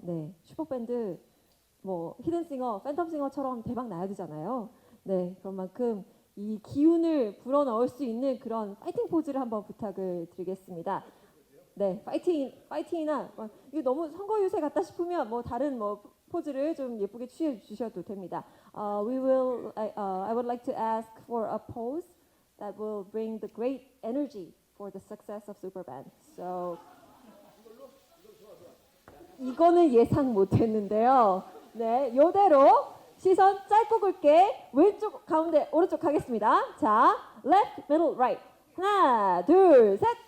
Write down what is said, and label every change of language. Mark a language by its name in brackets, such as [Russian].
[Korean] 네, 슈퍼밴드 뭐 히든싱어, 팬텀싱어처럼 대박 나야 되잖아요. 네, 그런 만큼 이 기운을 불어넣을 수 있는 그런 파이팅 포즈를 한번 부탁을 드리겠습니다. 네, 파이팅이나 이거 너무 선거 유세 같다 싶으면 뭐 다른 뭐 포즈를 좀 예쁘게 취해 주셔도 됩니다. [English] I would like to ask for a pose that will bring the great energy for the success of Superband. [Korean] So 이거는 예상 못했는데요. 네, 요대로 시선 짧고 굵게 왼쪽, 가운데, 오른쪽 가겠습니다. 자, [English] left, middle, right. [Korean] 하나, 둘, 셋.